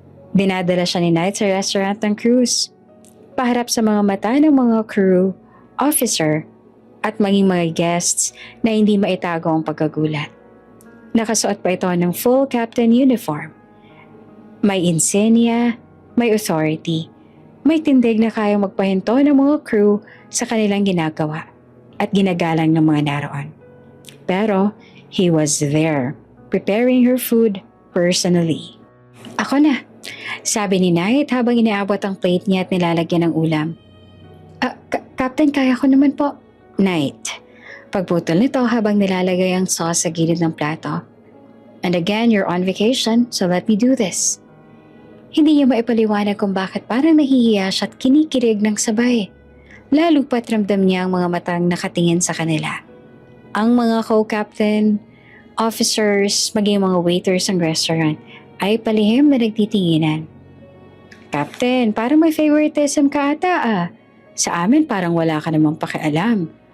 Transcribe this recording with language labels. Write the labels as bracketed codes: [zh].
[tl] Dinadala siya ni Knight sa restaurant ng cruise, paharap sa mga mata ng mga crew, officer, at maging mga guests na hindi maitago ang pagkagulat. Nakasuot pa ito ng full captain uniform. May insignia, may authority, may tindig na kayang magpahinto ng mga crew sa kanilang ginagawa at ginagalang ng mga naroon. Pero [en] he was there, preparing her food personally. [tl] Ako na, sabi ni Knight habang inaabot ang plate niya at nilalagyan ng ulam. Captain, kaya ko naman po. Knight, pagputol nito habang nilalagay ang sauce sa gilid ng plato. [en] And again, you're on vacation, so let me do this. [tl] Hindi niya maipaliwanag kung bakit parang nahihiya siya at kinikilig ng sabay. Lalo pa't ramdam niya ang mga matang nakatingin sa kanila. Ang mga co-captain, officers, maging mga waiters ng restaurant ay palihim na nagtitinginan. Captain, parang may favoritism ka ata ah. Sa amin parang wala ka namang pakialam.